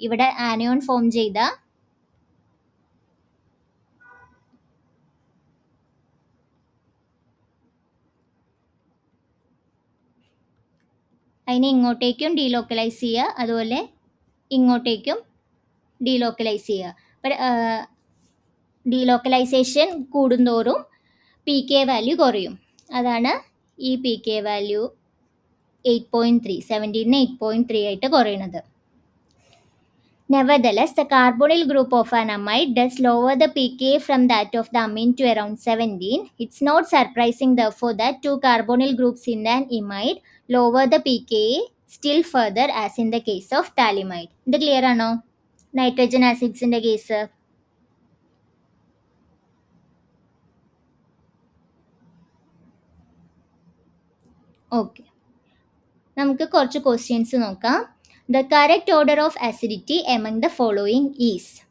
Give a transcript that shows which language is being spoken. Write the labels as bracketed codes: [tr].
[ml] ഇവിടെ anion form ചെയ്ത അതിനെ ഇങ്ങോട്ടേക്കും ഡീലോക്കലൈസ് ചെയ്യുക, അതുപോലെ ഇങ്ങോട്ടേക്കും ഡീലോക്കലൈസ് ചെയ്യുക. അപ്പോൾ ഡീലോക്കലൈസേഷൻ കൂടുന്തോറും pK വാല്യൂ കുറയും. അതാണ് ഈ pK വാല്യൂ 8.3, 17ന് 8.3 ആയിട്ട് കുറയുന്നത്. [en] Nevertheless, the carbonyl group of an amide does lower the pK from that of the amine to around 17. It's not surprising, therefore, that 2 carbonyl groups in an imide lower the pK still further, as in the case of phthalimide. [ml] ഇത് clear ആണോ? Nitrogen ആസിഡ്സിൻ്റെ case. Okay, നമുക്ക് കുറച്ച് questions നോക്കാം. [en] The correct order of acidity among the following is.